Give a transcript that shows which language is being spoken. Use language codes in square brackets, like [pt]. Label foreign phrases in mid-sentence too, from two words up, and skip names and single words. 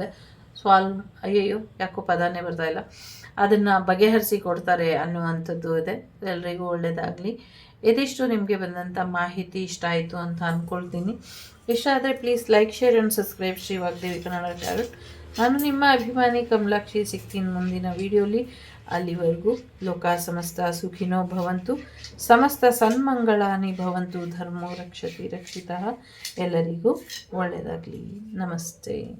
[kn] ಅಯ್ಯಯ್ಯೋ ಯಾಕೋ ಪದಾನೇ ಬರ್ತಾಯಿಲ್ಲ, ಅದನ್ನು ಬಗೆಹರಿಸಿ ಕೊಡ್ತಾರೆ ಅನ್ನುವಂಥದ್ದು ಇದೆ. ಎಲ್ರಿಗೂ ಒಳ್ಳೆಯದಾಗಲಿ. ಇದಿಷ್ಟು ನಿಮಗೆ ಬಂದಂಥ ಮಾಹಿತಿ ಇಷ್ಟ ಆಯಿತು ಅಂತ ಅಂದ್ಕೊಳ್ತೀನಿ. ಇಷ್ಟ ಆದರೆ [en] please like, share and subscribe [kn] ಶ್ರೀ ವಾಗ್ದೇವಿ ಕನ್ನಡ ಚಾನಲ್. ನಾನು ನಿಮ್ಮ ಅಭಿಮಾನಿ ಕಮಲಾಕ್ಷಿ. ಸಿಗ್ತೀನಿ ಮುಂದಿನ ವಿಡಿಯೋಲಿ. [sa] ಅಲ್ಲಿವರೆಗೂ ಲೋಕ ಸಮಸ್ತ ಸುಖಿನೋ ಭವಂತು, ಸಮಸ್ತ ಸನ್ಮಂಗಳಾನಿ ಭವಂತು, ಧರ್ಮೋ ರಕ್ಷತಿ ರಕ್ಷಿತಃ. [kn] ಎಲ್ಲರಿಗೂ ಒಳ್ಳೆಯದಾಗಲಿ. ನಮಸ್ತೆ.